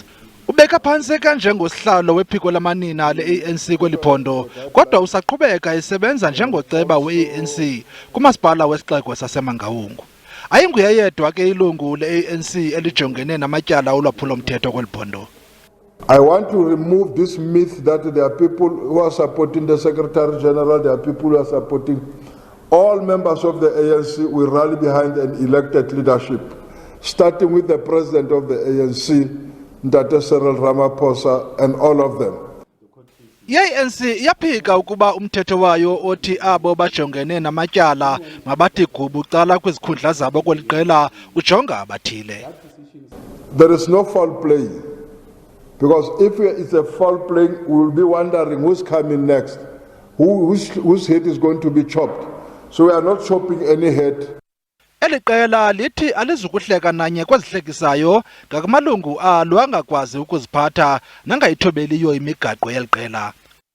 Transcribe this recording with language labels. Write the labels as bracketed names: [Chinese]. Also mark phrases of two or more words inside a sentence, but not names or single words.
[Xhosa] Ubeka phantsi kanjengosihlalo wephiko lamanina le-ANC kweli phondo, kodwa usaqhubeka esebenza njengoceba we-ANC kumasipala wesixeko saseMangaung. Ayinguye yedwa ke ilungu le-ANC elijongene namatyala olwaphulo-mthetho kweli phondo. [English] I want to remove this myth that there are people who are supporting the Secretary General, there are people who are supporting all members of the ANC. We rally behind an elected leadership, starting with the President of the ANC, Ndate Cyril Ramaphosa, and all of them. [Xhosa] I-ANC yaphika ukuba umthetho wayo othi abo bajongene namatyala mabathi gubu cala kwizikhundla zabo kweli qela ujonga abathile. [English] There is no foul play, because if it's a foul play, we will be wondering who's coming next, whose head is going to be chopped. So we are not chopping any head. [Xhosa] Eli qela lithi alizukuhleka nanye kwezihlekisayo ngakumalungu alo angakwazi ukuziphatha nangayithobeliyo imigaqo yeli qela.